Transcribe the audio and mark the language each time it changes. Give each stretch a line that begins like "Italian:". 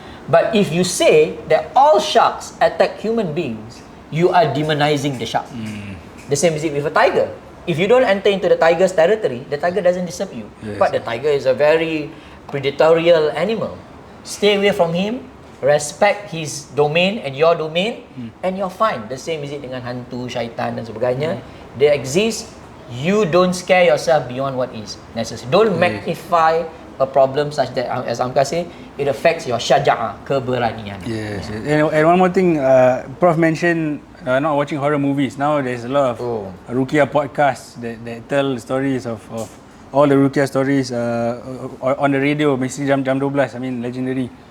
English: But if you say that all sharks attack human beings, you are demonizing the shark. The same is it with a tiger. If you don't enter into the tiger's territory, the tiger doesn't disturb you. But the tiger is a very predatorial animal. Stay away from him, respect his domain and your domain, and you're fine. The same is it
Malay: dengan hantu, syaitan dan sebagainya.
English: They exist. You don't scare yourself beyond what is necessary. Don't magnify a problem such that, as Hamka say, it affects your syaja'ah, keberanian. Yes. And one more thing, Prof mentioned not watching horror movies. Now there's a lot of Ruqyah podcasts that tell stories of all the Ruqyah stories on the radio, basically jam 12. I mean, legendary.